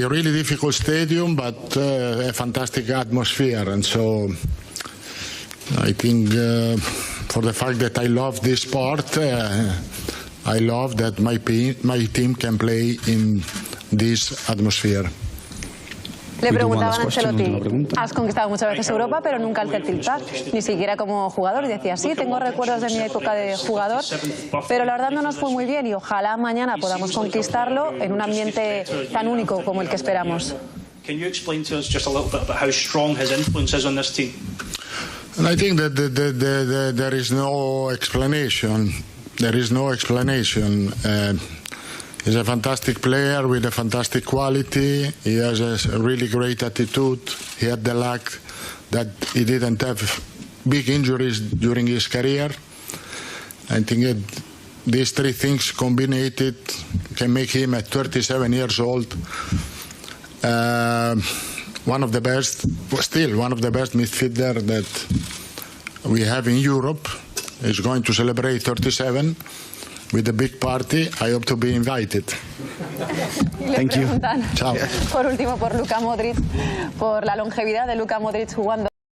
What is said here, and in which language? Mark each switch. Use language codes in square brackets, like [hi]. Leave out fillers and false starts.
[en] A really difficult stadium, but a fantastic atmosphere. And so I think for the fact that I love this sport, I love that my team can play in this atmosphere. [es] Le preguntaban a Ancelotti, has conquistado muchas veces Europa, pero nunca el Celtic Park, ni siquiera como jugador. Y decía, sí, tengo recuerdos de mi época de jugador, pero la verdad no nos fue muy bien y ojalá mañana podamos conquistarlo en un ambiente tan único como el que esperamos. [en] Can you explain to us just a little bit about how strong his influence is on this team? And I think that there is no explanation. There is no explanation. He's a fantastic player with a fantastic quality. He has a really great attitude. He had the luck that he didn't have big injuries during his career. I think these 3 things combined can make him at 37 years old one of the best midfielder that we have in Europe. He's going to celebrate 37. With a big party, I hope to be invited. Thank you. [es] Chao. Por último, por Luka Modric, por la longevidad de Luka Modric jugando.